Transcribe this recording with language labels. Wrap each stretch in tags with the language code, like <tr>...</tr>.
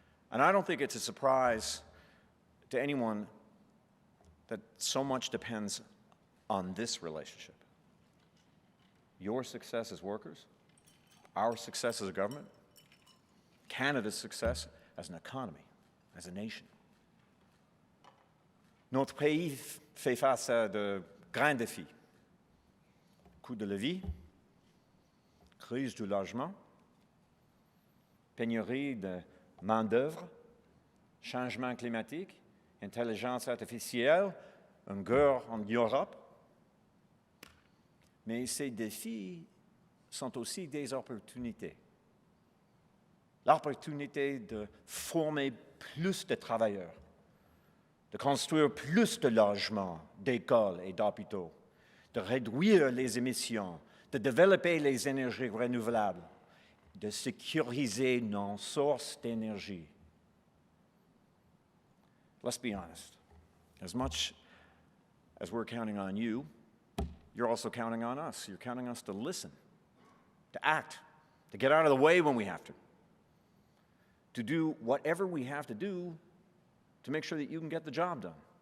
<en>And I don't think it's a surprise to anyone that so much depends on this relationship. Your success as workers, our success as a government, Canada's success as an economy, as a nation.</en> <fr>Notre pays fait face à de grands défis. Coût de la vie, crise du logement, pénurie de main-d'œuvre, changement climatique, intelligence artificielle, une guerre en Europe. Mais ces défis sont aussi des opportunités. L'opportunité de former plus de travailleurs, de construire plus de logements, d'écoles et d'hôpitaux, de réduire les émissions, de développer les énergies renouvelables, de sécuriser nos sources d'énergie.</fr> <en>Let's be honest. As much as we're counting on you, you're also counting on us. You're counting on us to listen, to act, to get out of the way when we have to do whatever we have to do to make sure that you can get the job done.</en>